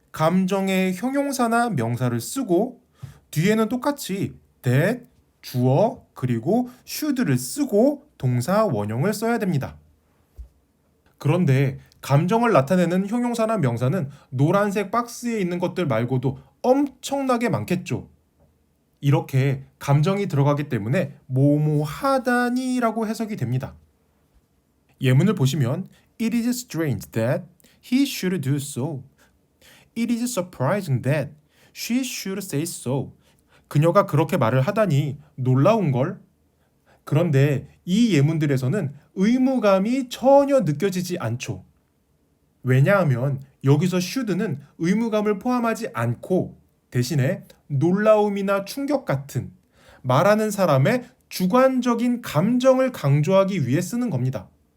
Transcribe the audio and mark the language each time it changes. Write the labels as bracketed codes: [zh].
[ko] 감정의 형용사나 명사를 쓰고 뒤에는 똑같이 that, 주어, 그리고 should를 쓰고 동사 원형을 써야 됩니다. 그런데 감정을 나타내는 형용사나 명사는 노란색 박스에 있는 것들 말고도 엄청나게 많겠죠. 이렇게 감정이 들어가기 때문에 뭐뭐 하다니 라고 해석이 됩니다. 예문을 보시면 [en] It is strange that he should do so. It is surprising that she should say so. [ko] 그녀가 그렇게 말을 하다니 놀라운걸. 그런데 이 예문들에서는 의무감이 전혀 느껴지지 않죠. 왜냐하면 여기서 should는 의무감을 포함하지 않고 대신에 놀라움이나 충격 같은 말하는 사람의 주관적인 감정을 강조하기 위해 쓰는 겁니다.